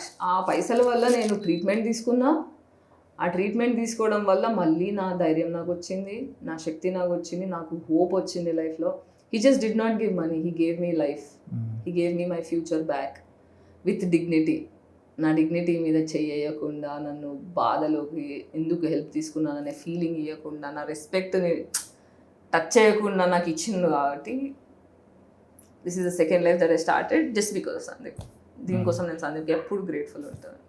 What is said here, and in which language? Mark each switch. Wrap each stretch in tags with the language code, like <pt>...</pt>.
<te>ఆ పైసల వల్ల నేను ట్రీట్మెంట్ తీసుకున్నా. ఆ ట్రీట్మెంట్ తీసుకోవడం వల్ల మళ్ళీ నా ధైర్యం నాకు వచ్చింది, నా శక్తి నాకు వచ్చింది, నాకు హోప్ వచ్చింది లైఫ్లో.</te> <en>He just did not give money, he gave me life. He gave me my future back with dignity.</en> <te>నా డిగ్నిటీ మీద చెయ్యకుండా, నన్ను బాధలోకి ఎందుకు హెల్ప్ తీసుకున్నాననే ఫీలింగ్ ఇవ్వకుండా, నా రెస్పెక్ట్ని టచ్ చేయకుండా నాకు ఇచ్చింది. కాబట్టి</te> <en>This is the second life that I started just because of Sandeep.</en> <te>దీనికోసం నేను సందీప్కి ఎప్పుడు గ్రేట్ఫుల్ ఉంటాను.</te>